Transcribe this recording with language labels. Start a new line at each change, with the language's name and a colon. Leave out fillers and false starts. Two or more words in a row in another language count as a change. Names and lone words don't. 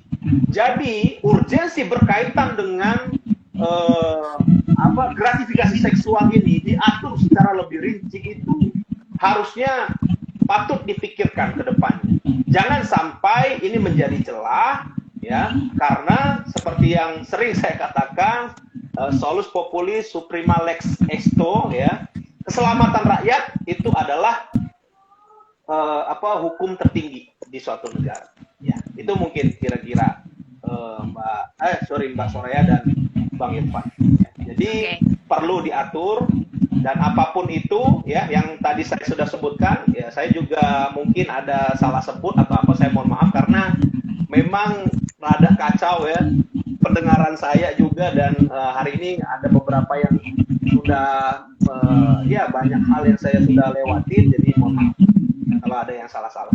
Indonesian: Jadi urgensi berkaitan dengan gratifikasi seksual ini diatur secara lebih rinci itu harusnya patut dipikirkan ke depannya. Jangan sampai ini menjadi celah ya, karena seperti yang sering saya katakan,
Latin: solus populis suprema lex esto
Indonesian: ya, keselamatan rakyat itu adalah hukum tertinggi di suatu negara. Ya, itu mungkin kira-kira Mbak Soraya dan Bang Irfan. Jadi perlu diatur, dan apapun itu ya yang tadi saya sudah sebutkan, ya saya juga mungkin ada salah sebut atau apa, saya mohon maaf karena memang rada kacau ya pendengaran saya juga, dan hari ini ada beberapa yang sudah ya banyak hal yang saya sudah lewatin, jadi mohon maaf kalau ada yang salah-salah.